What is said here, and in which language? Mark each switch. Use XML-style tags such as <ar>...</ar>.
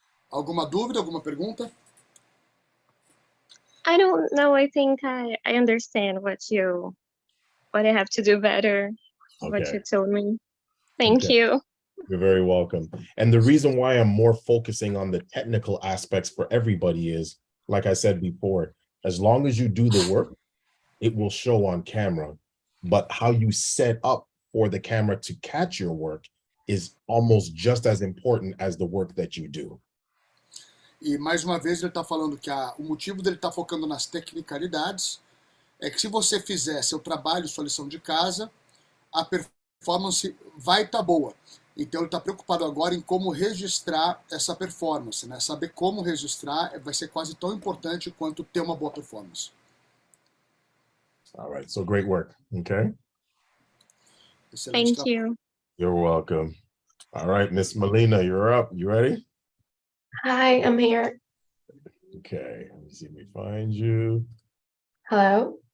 <pt>Alguma dúvida, alguma pergunta?</pt> <en>I don't know. I think I understand what I have to do better. What Okay. you told me. Thank Okay. you. You're very welcome. And the reason why I'm more focusing on the technical aspects for everybody is, like I said before, as long as you do the work, it will show on camera. But how you set up for the camera to catch your work is almost just as important as the work that you do.</en> <pt>E mais uma vez ele está falando que o motivo dele estar focando nas tecnicalidades é que se você fizer seu trabalho, sua lição de casa, a performance vai estar boa. Então ele está preocupado agora em como registrar essa performance, né? Saber como registrar vai ser quase tão importante quanto ter uma boa performance.</pt> <en>All right, so great work, okay?</en> <pt>Excelente</pt> <en>Thank you. You're welcome. All right, Miss Melina, you're up. You ready? Hi, I'm here. Okay, let me see if we find you. Hello?</en>